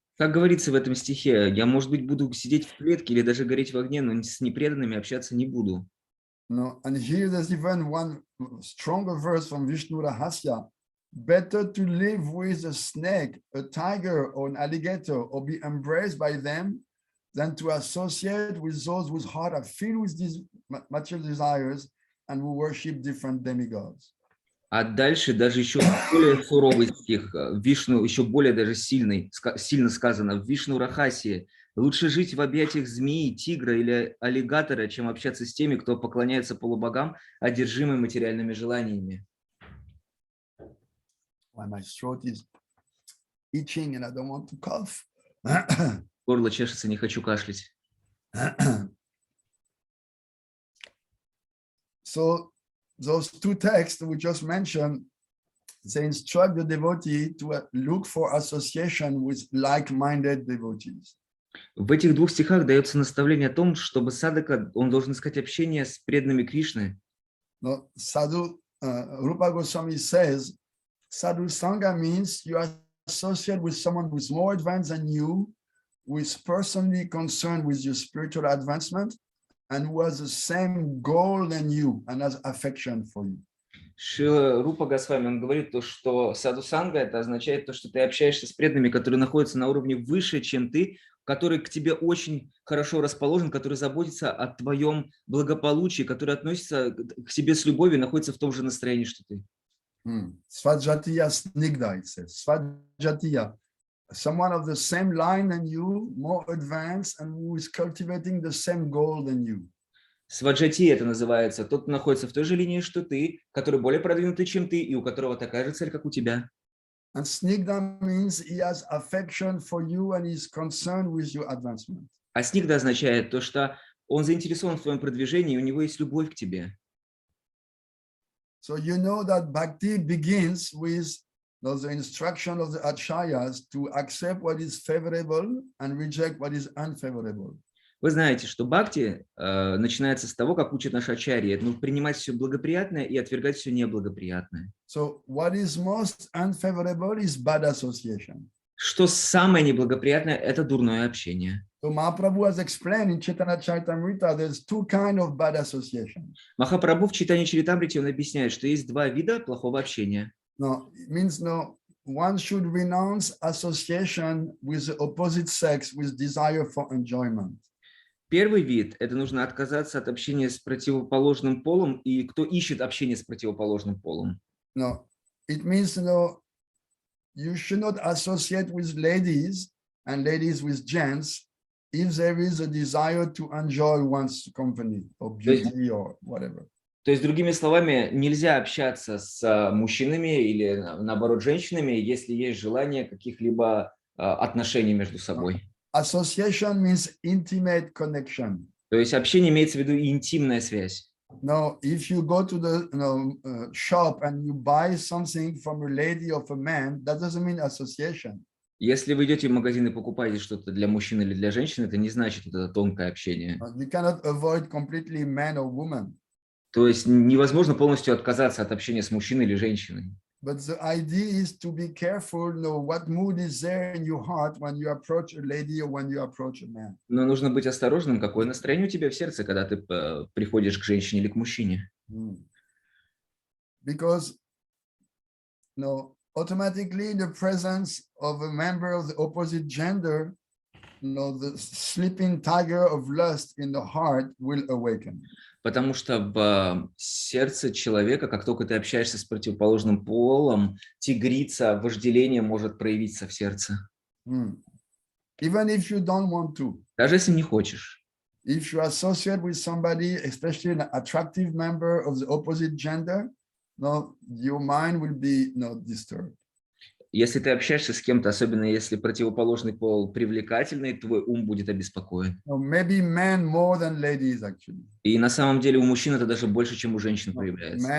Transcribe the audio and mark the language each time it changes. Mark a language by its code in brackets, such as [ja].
[ru] Как говорится в этом стихе, я, может быть, буду сидеть в клетке или даже гореть в огне, но с непреданными общаться не буду. [en] No, and here there's even one stronger verse from Vishnu-Rahasya. Better to live with a snake, a tiger, or an alligator, or be embraced by them, than to associate with those whose heart are filled with these material desires and who worship different demigods. [ru] А дальше даже еще более суровый стих, Вишну, еще более даже сильно сказано, в Вишну-Рахасье. Лучше жить в объятиях змеи, тигра или аллигатора, чем общаться с теми, кто поклоняется полубогам, одержимым материальными желаниями. [en] My throat is itching and I don't want to cough. [ru] Горло чешется, не хочу кашлять. [en] So those two texts we just mentioned, they instruct the devotee to look for association with like-minded devotees. [ru] В этих двух стихах дается наставление о том, чтобы садака, он должен искать общение с преданными Кришны. [en] No, Sadhu, Rupa Goswami says, Sadhu Sangha means you associate with someone who is more advanced than you, who is personally concerned with your spiritual advancement, and who has the same goal than you and has affection for you. [ru] Шрила Рупа Госвами, он говорит, что саду-санга, это означает то, что ты общаешься с преданными, которые находятся на уровне выше, чем ты, который к тебе очень хорошо расположен, который заботится о твоем благополучии, который относится к тебе с любовью, находится в том же настроении, что ты. [en] Svajatiya snigdha, it says. Svajatiya, someone of the same line than you, more advanced, and who is cultivating the same goal than you. Сваджати это называется. Тот, кто находится в той же линии, что ты, который более продвинутый, чем ты, и у которого такая же цель, как у тебя. And snigdha means he has affection for you and is concerned with your advancement. [ru] А снигда означает то, что он заинтересован в твоем продвижении, и у него есть любовь к тебе. [en] So you know that bhakti begins with the instruction of the acharyas to accept what is favorable and reject what is unfavorable. [ru] Вы знаете, что бхакти начинается с того, как учат наши ачарьи, принимать все благоприятное и отвергать все неблагоприятное. [en] So what is most unfavorable is bad association. [ru] Что самое неблагоприятное – это дурное общение. [en] So Mahaprabhu has explained in Chaitanya Charitamrita there's two kinds of bad association. [ru] Махапрабху в Чайтанья Чаритамрите он объясняет, что есть два вида плохого общения. [en] No, it means one should renounce association with the opposite sex with desire for enjoyment. [ru] Первый вид – это нужно отказаться от общения с противоположным полом, и кто ищет общение с противоположным полом. [en] No, it means you should not associate with ladies and ladies with gents if there is a desire to enjoy one's company or beauty or whatever. [ru] То есть, другими словами, нельзя общаться с мужчинами или, наоборот, женщинами, если есть желание каких-либо отношений между собой. [en] Association means intimate connection. [ru] То есть общение имеется в виду интимная связь. [en] Now, if you go to the shop and you buy something from a lady or a man, that doesn't mean association. [ru] Если вы идете в магазин и покупаете что-то для мужчины или для женщины, это не значит это тонкое общение. [en] You cannot avoid completely man or woman. [ru] То есть невозможно полностью отказаться от общения с мужчиной или женщиной. [en] But the idea is to be careful, know what mood is there in your heart when you approach a lady or when you approach a man. [ru] Но нужно быть осторожным, какое настроение у тебя в сердце, когда ты приходишь к женщине или к мужчине. [en] Because automatically in the presence of a member of the opposite gender, the sleeping tiger of lust in the heart will awaken. [ru] Потому что в сердце человека, как только ты общаешься с противоположным полом, тигрица вожделение может проявиться в сердце. [en] Even if you don't want to. [ru] Даже если не хочешь. [en] If you associate with somebody, especially an attractive member of the opposite gender, your mind will be disturbed. [ru] Если ты общаешься с кем-то, особенно если противоположный пол привлекательный, твой ум будет обеспокоен. [en] Maybe men more than ladies, actually. [ru] И на самом деле у мужчин это даже больше, чем у женщин проявляется.